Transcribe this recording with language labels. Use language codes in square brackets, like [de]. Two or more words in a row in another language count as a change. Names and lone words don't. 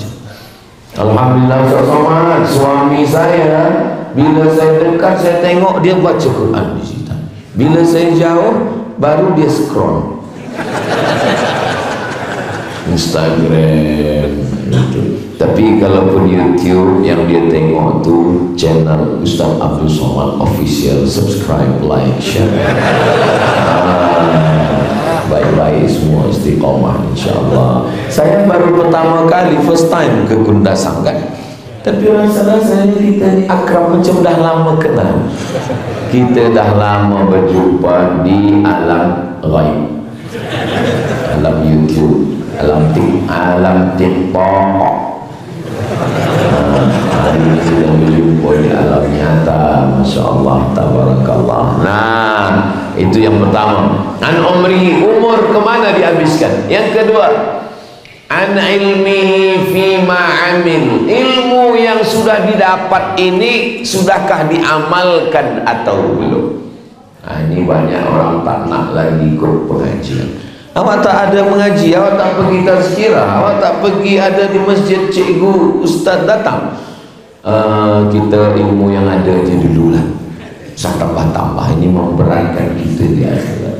[ms] Alhamdulillah Ustaz Somad, suami saya bila saya dekat saya tengok dia baca Quran digital, bila saya jauh baru dia scroll Instagram itu. Tapi kalaupun YouTube yang dia tengok tu channel Ustaz Abdul Somad Official, [en] subscribe, like, share. [ms] Baik-baik semua, istiqomah insyaAllah. Saya baru pertama kali, [en] first time [ms] ke Kundasam kan. Tapi rasa saya kita ni akrab macam dah lama kenal. Kita dah lama berjumpa di alam ghaib, alam YouTube, alam TikTok. Hari ini sudah berjumpa di alam nyata. [ar] ما شاء الله تبارك الله. [ms] Nah, itu yang pertama. [ar] عن عمره, [ms] umur kemana dihabiskan. Yang kedua, [ar] عن علمه فيما عمل, [ms] ilmu yang sudah didapat ini sudahkah diamalkan atau belum. Nah, ini banyak orang tak nak lagi ikut pengajian. Awak tak ada mengaji, awak tak pergi tazkirah, awak tak pergi ada di masjid, cikgu, ustaz datang. Kita ilmu yang ada je dululah. Saya tambah-tambah, ini memberatkan kita di akhirat.